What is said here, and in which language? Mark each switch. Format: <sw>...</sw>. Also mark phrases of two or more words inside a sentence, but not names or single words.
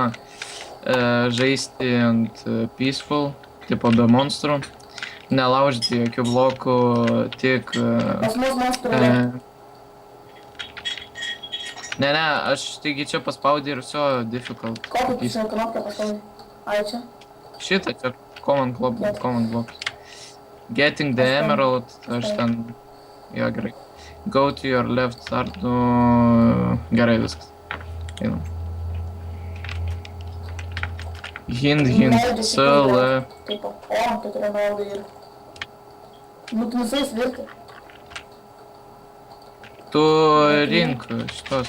<lt>Žaisti ant peaceful, tipo be monstrų. Nelaužyti jokių blokų, tik... Pas mus monstrų. Ne, aš taigi čia paspaudį ir viso difficult. Kokį tu čia knopkę paspaudai? Ai čia? Šitą čia</lt> <en>command block. Getting the emerald,</en> <lt>aš ten... Jo, gerai.</lt> <en>Go to your left, start to...</en> <lt>Gerai viskas. Einam. Hint, CL. Taip, o, tai turi emeraldai ir... Nu, tu visai svirti. Tu rink šitos.</lt>